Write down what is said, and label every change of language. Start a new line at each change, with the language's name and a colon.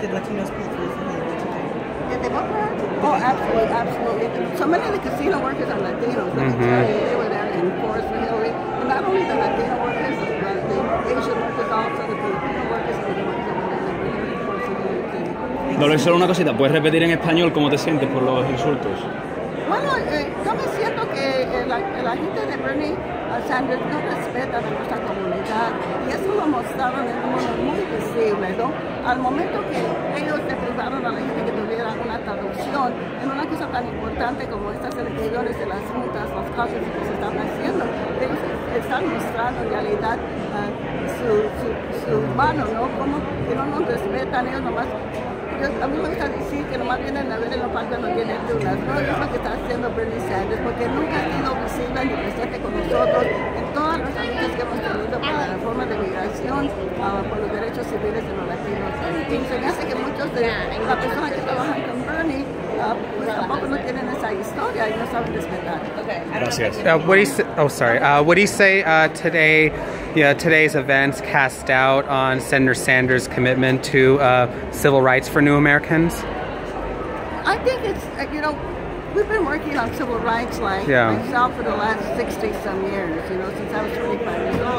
English: Did Latinos vote for Hillary today? Did they vote for her? Oh, absolutely, absolutely. So many of the casino workers are Latinos. They were there in force for Hillary. And not only the Latino workers, the Asian workers also, the Filipino workers, and the workers that were there in force for Hillary Clinton.
Spanish: Dolores, solo una cosita, ¿puedes repetir en español cómo te sientes por los insultos? Bueno, yo me siento que la gente de Bernie Sanders no respeta a nuestra comunidad y eso lo mostraron en un modo muy visible, ¿no? Al momento que ellos le privaron a la gente que tuviera una traducción en una cosa tan importante como estas elecciones de las juntas, los casos que se están haciendo, ellos están mostrando en realidad su mano, ¿no? Como que no nos respetan, ellos nomás. A mí me gusta decir que nomás vienen a ver en los parques no tienen dudas, ¿no? Es lo que está haciendo Bernie Sanders, porque nunca ha sido visible ni presente con nosotros en todas las luchas que hemos tenido para la reforma de migración, por los derechos civiles de los latinos. Y se me hace que muchos de las personas que trabajan con Bernie pues tampoco no tienen esa historia y no saben respetar. Gracias.
English: What do you say today? Today's events cast doubt on Senator Sanders' commitment to civil rights for new Americans? I think it's, you know, we've been working on civil rights myself for the last 60-some years, you know, since I was 25 years old.